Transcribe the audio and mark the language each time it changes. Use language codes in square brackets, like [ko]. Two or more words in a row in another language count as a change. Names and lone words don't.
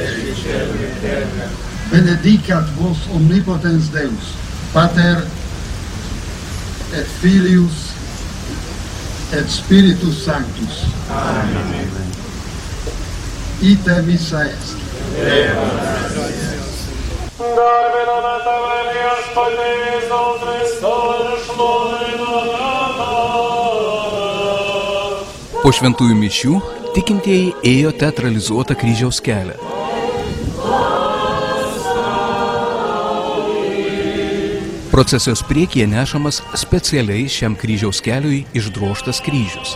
[la] Benedicat vos omnipotens Deus, Pater et Filius et Spiritus Sanctus. Amen. Ite missa est. [lt] Po šventųjų mišių tikintieji ėjo teatralizuotą kryžiaus kelią. Procesijos priekyje nešamas specialiai šiam kryžiaus keliui išdrožtas kryžius.